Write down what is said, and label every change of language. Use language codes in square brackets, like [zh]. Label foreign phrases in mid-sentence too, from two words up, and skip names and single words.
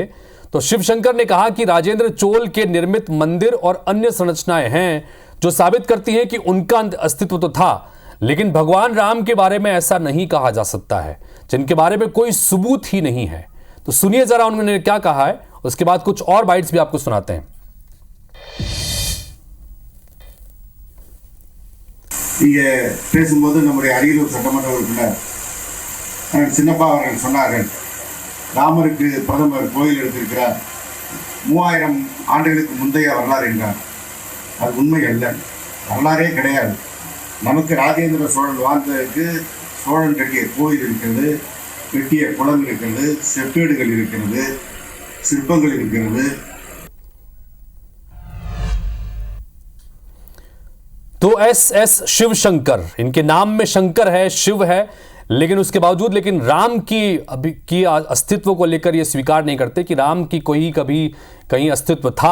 [hi] तो शिवशंकर ने कहा कि राजेंद्र चोल के निर्मित मंदिर और अन्य संरचनाएं हैं जो साबित करती हैं कि उनका अस्तित्व तो था, लेकिन भगवान राम के बारे में ऐसा नहीं कहा जा सकता है, जिनके बारे में कोई सबूत ही नहीं है। तो सुनिए जरा उन्होंने क्या कहा है, उसके बाद कुछ और बाइट्स भी आपको सुनाते हैं। [ta] பேசும்போது நம்முடைய அரியலூர் சட்டமன்ற உறுப்பினர் சின்னப்பா அவர்கள் சொன்னார்கள், ராமருக்கு பிரதமர் கோயில் எடுத்திருக்கிறார், 3000 ஆண்டுகளுக்கு முந்தைய வரலாறு என்றார். அது உண்மை அல்ல, வரலாறே கிடையாது. நமக்கு ராஜேந்திர சோழன் வாழ்ந்ததற்கு சோழன் கட்டிய கோயில் இருக்கிறது, வெட்டிய குளம் இருக்கிறது, செப்பேடுகள் இருக்கிறது, சிற்பங்கள் இருக்கிறது. [hi] तो एस शिवशंकर, इनके नाम में शंकर है, शिव है, लेकिन उसके बावजूद राम की अस्तित्व को लेकर ये स्वीकार नहीं करते कि राम की कोई कभी कहीं अस्तित्व था।